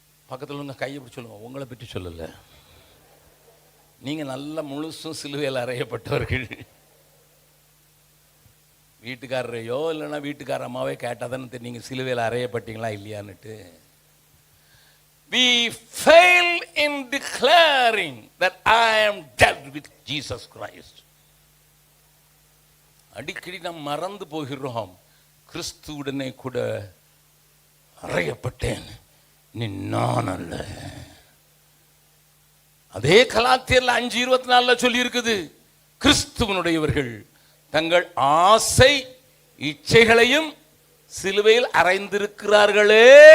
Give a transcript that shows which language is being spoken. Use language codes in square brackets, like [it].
[ta] பக்கத்தில் உங்க கையை பிடிச்சி சொல்லுங்க, உங்களை பற்றி சொல்லலை, நீங்கள் நல்ல முழுசும் சிலுவையில் அறையப்பட்டவர்கள். வீட்டுக்காரரையோ இல்லைன்னா வீட்டுக்கார அம்மாவே கேட்டால் தானே நீங்கள் சிலுவையில் அறையப்பட்டீங்களா இல்லையான்னுட்டு. [en] We fail in declaring that I am dead with Jesus Christ. [ta] அடிக்கடி நாம் மறந்து போகிறோம், கிறிஸ்துவுடனே கூட அறையப்பட்டேன், நீ நான் அல்ல. அதே கலாத்தியர்ல 5:24 சொல்லி இருக்குது, கிறிஸ்துவனுடையவர்கள் தங்கள் ஆசை இச்சைகளையும் சிலுவையில் அறைந்திருக்கிறார்களே.